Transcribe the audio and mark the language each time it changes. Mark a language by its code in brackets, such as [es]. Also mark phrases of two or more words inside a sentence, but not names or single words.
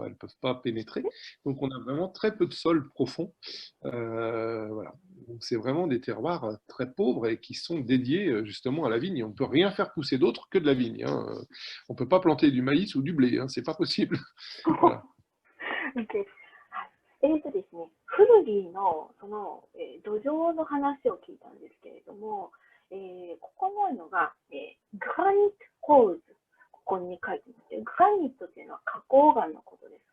[fr] Elles ne peuvent pas pénétrer. Donc, on a vraiment très peu de sol profond. Voilà. Donc, c'est vraiment des terroirs très pauvres et qui sont dédiés justement à la vigne. On ne peut rien faire pousser d'autre que de la vigne, hein. On ne peut pas planter du maïs ou du blé, hein. C'est pas possible. Voilà. [ja] OK。はい。ですね、フルギーのその、土壌の話を聞いたんですけれども、ここにあるのが、グラニットコーズ。ここに書いてますけど、グラニットっていうのは花崗岩のことです。